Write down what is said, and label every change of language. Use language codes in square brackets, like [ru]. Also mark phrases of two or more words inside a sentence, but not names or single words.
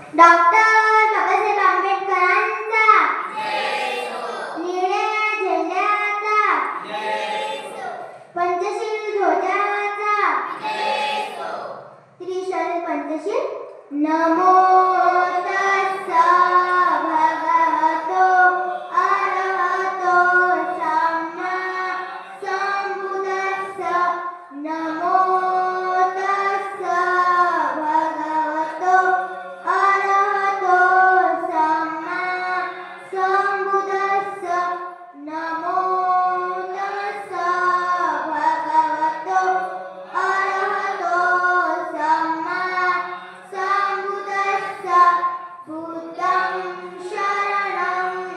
[mr] डॉक्टर बाबासाहेब आंबेडकरांचा निळ्या झेंड्याचा पंचशील ध्वजाचा [pi] त्रिशूल पंचशील नमो तस्सा भगवतो अरहतो सम्मा संबुद्धस्सा नमो तस्सा भगवतो अरहतो सम्मा संबुद्धस्सा नमो तस्सा भगवतो अरहतो सम्मा संबुद्धस्सा बुद्धं शरणं